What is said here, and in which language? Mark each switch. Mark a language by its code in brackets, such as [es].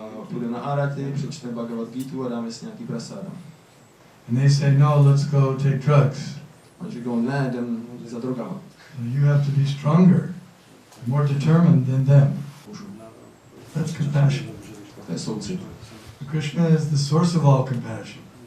[cs] Půjdeme na Arati, přečteme Bhagavad Gitu a dáme si nějaký prasáda. [en] And they say, no, let's go take drugs. [cs] Oni říkají, ne, jdem za drogama. [en] So you have to be stronger, more determined than them. That's compassion. [cs] To je soucit. [en] Krishna is the source of all compassion.